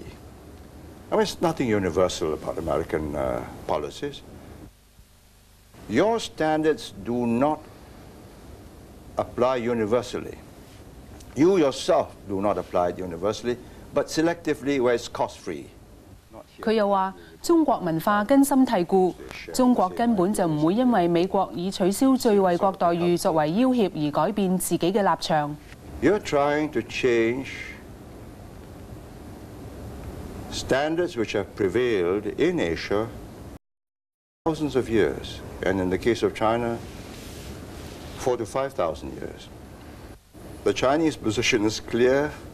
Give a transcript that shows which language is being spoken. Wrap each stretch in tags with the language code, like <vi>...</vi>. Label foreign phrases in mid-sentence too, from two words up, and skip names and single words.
<en>I mean, it's nothing universal about American policies. Your standards do not apply universally. You yourself do not apply it universally, but selectively where it's cost-free.</en> <yue>佢又話：中國文化根深蒂固，中國根本就唔會因為美國以取消最惠國待遇作為要挾而改變自己嘅立場。</yue> <en>You're trying to change standards which have prevailed in Asia thousands of years, and in the case of China, 4,000 to 5,000 years. The Chinese position is clear.</en>